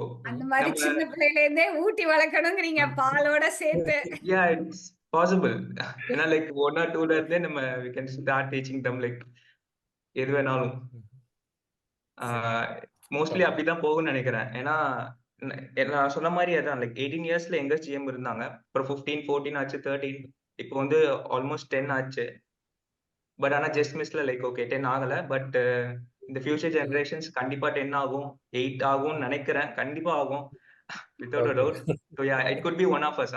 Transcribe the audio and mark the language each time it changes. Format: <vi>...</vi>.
<ta>அந்த மாதிரி சின்ன பிள்ளையில இருந்தே ஊட்டி வளர்க்கணும்ங்கறீங்க பாலோட சேர்த்து.</ta> <en>Yeah, it's possible.</en> <ta>ஏன்னா லைக் 1 or 2ல இருந்தே நம்ம</ta> <en>we can start teaching them like</en> <ta>எது வேணாலும். மோஸ்ட்லி அப்படிதான் போகும்னு நினைக்கிறேன். ஏன்னா நான் சொன்ன மாதிரி அதான் லைக் 18 இயர்ஸ்ல எங்க ஜிஎம் இருந்தாங்க, அப்புறம் 15, 14 ஆச்சு, 13, இப்போ வந்து ஆல்மோஸ்ட் 10 ஆச்சு. பட் ஆனா ஜஸ்ட் மிஸ்ல லைக் ஓகே 10 ஆகல. பட் இந்த ஃபியூச்சர் ஜெனரேஷன்ஸ் கண்டிப்பா 10 ஆகும், 8 ஆகும்னு நினைக்கிறேன். கண்டிப்பா ஆகும்,</ta> <en>without a doubt. So yeah, it could be one of us.</en>